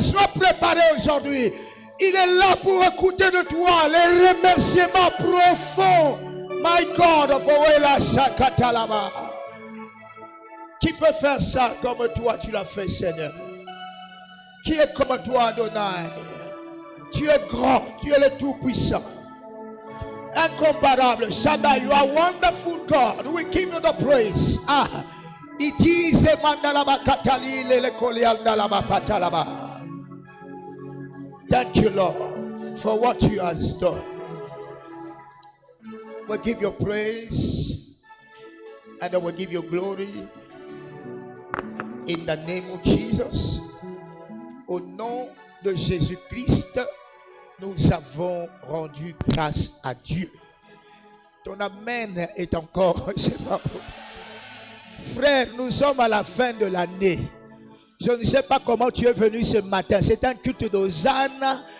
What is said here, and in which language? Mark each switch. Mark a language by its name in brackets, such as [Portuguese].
[French] Sois préparé aujourd'hui. Il est là pour écouter de toi les remerciements profonds. [English] My God, [French] of Owela Shakatalaba. Qui peut faire ça comme toi tu l'as fait, Seigneur? Qui est comme toi, Adonai? Tu es grand, tu es le Tout-Puissant. Incomparable. [English] Shaddai, you are wonderful God. We give you the praise. It is a mandalaba katali le koliandalaba patalaba. Thank you, Lord, for what you have done. We give you praise and we give you glory in the name of Jesus. [French] Au nom de Jésus-Christ, nous avons rendu grâce à Dieu. Ton amen est encore, c'est pas bon. Frère, nous sommes à la fin de l'année. Je ne sais pas comment tu es venu ce matin. C'est un culte d'Hosanna.